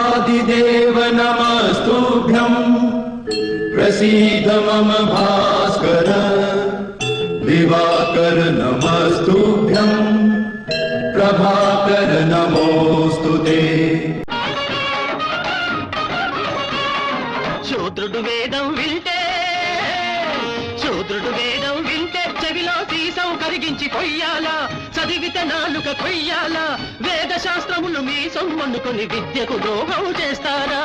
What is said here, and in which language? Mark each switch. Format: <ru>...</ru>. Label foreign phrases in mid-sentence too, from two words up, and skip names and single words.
<sa>आदिदेव नमस्तुभ्यं प्रसीद मम भास्कर दिवाकर नमस्तुभ्यं प्रभाकर नमोस्तुते।</sa> <te>శూద్రుడు వేదం వింటే చెవిలో సీసం కరిగించి కొయ్యాలా, చదివితే నాలుక కొయ్యాలా, వేద శాస్త్రములు మీ సొమ్మనుకొని విద్యకు ద్రోహం చేస్తారా?</te>